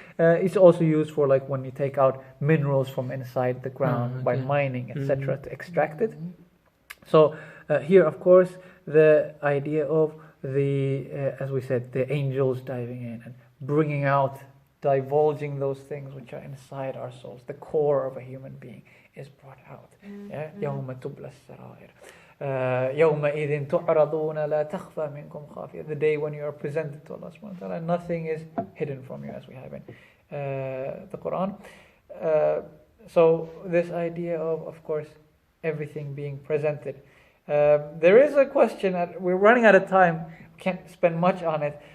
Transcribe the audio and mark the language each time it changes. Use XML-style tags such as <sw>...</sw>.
<en>It's also used for when you take out minerals from inside the ground by mining, etc., to extract it. So here, of course, the idea of as we said, the angels diving in and bringing out, divulging those things which are inside our souls, the core of a human being is brought out.</en> <ar>يوم تبلى السرائر يومئذ تعرضون لا تخفى منكم خافية.</ar> <en>The day when you are presented to Allah subhanahu wa ta'ala, nothing is hidden from you, as we have in the Quran. So this idea of course, everything being presented. There is a question, we're running out of time, can't spend much on it.</en>